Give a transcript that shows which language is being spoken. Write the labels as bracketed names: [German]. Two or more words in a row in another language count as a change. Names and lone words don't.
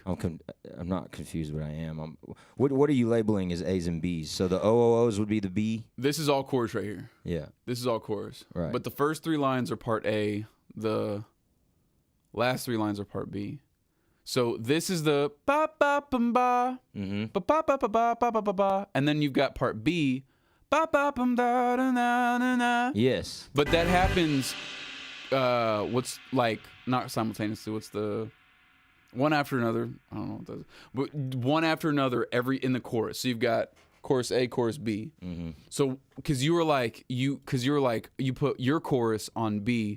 [English] I'm not confused, but I am. What are you labeling as A's and B's? So the OOOs would be the B? this is all chorus right here. Yeah. This is all chorus. Right. But the first 3 lines are part A. The last 3 lines are part B. So this is the ba ba bum ba Mm-hmm. ba ba ba ba ba ba ba ba ba, and then you've got part B ba ba bum da da na na na. Yes. But that happens. What's like not simultaneously? What's the one after another? I don't know what that is. But one after another in the chorus. So you've got chorus A, chorus B. Mm-hmm. So because you put your chorus on B.